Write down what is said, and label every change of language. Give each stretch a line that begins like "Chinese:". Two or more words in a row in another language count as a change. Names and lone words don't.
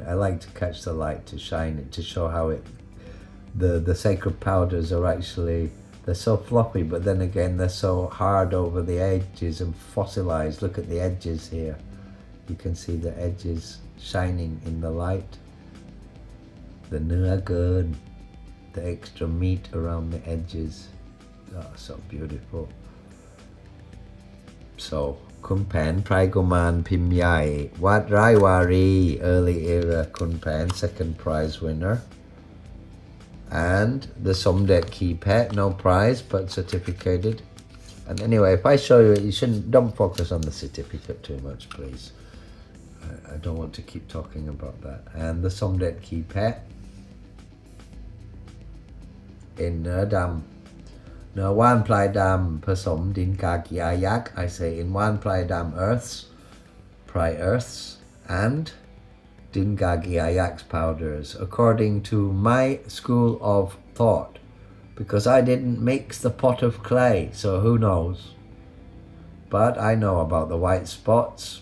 English: I like to catch the light to shine it, to show how it, the sacred powders are actually, they're so floppy, but then again they're so hard over the edges and fossilized. Look at the edges here. You can see the edges shining in the light. The nuagun, the extra meat around the edges. Oh, so beautiful. So, Khun Paen, Prigoman Pimyai, Wat Raiwari, early era Khun Paen, second prize winner. And the Somdet Key Pet, no prize, but certificated. And anyway, if I show you it, you shouldn't, don't focus on the certificate too much, please. I don't want to keep talking about that. And the Somdet Key Pet in Dam. No, Wan Plai Dam Pasom Din Kaki Ayak. I say in Wan Plai Dam Earths, Pry Earths, and Din Kaki Ayak's powders, according to my school of thought, because I didn't mix the pot of clay, so who knows. But I know about the white spots.